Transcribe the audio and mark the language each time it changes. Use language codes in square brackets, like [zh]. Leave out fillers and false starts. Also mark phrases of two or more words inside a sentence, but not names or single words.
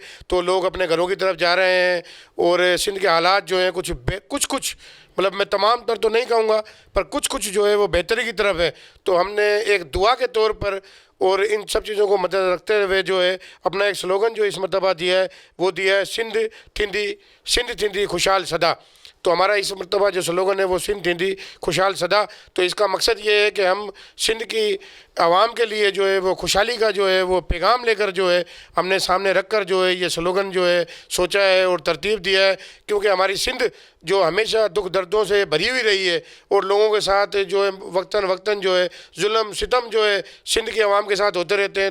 [ur] تو لوگ اپنے گھروں کی طرف جا رہے ہیں، اور سندھ کے حالات کچھ مطلب میں تمام تر تو نہیں کہوں گا، پر کچھ وہ بہتری کی طرف ہے. تو ہم نے ایک دعا کے طور پر اور ان سب چیزوں کو مدنظر رکھتے ہوئے اپنا ایک سلوگن اس مرتبہ دیا ہے، وہ دیا ہے [sd] सिंध थींदी खुशहाल सदा। [ur] تو ہمارا اس مرتبہ سلوگن ہے وہ [sd] सिंध थींदी खुशहाल सदा। [ur] تو اس کا مقصد یہ ہے کہ ہم سندھ کی عوام کے لیے وہ خوشحالی کا وہ پیغام لے کر ہم نے سامنے رکھ کر یہ سلوگن سوچا ہے اور ترتیب دیا ہے. کیونکہ ہماری سندھ ہمیشہ دکھ دردوں سے بھری ہوئی رہی ہے، اور لوگوں کے ساتھ وقتاً ظلم ستم سندھ کی عوام کے ساتھ ہوتے رہتے ہیں.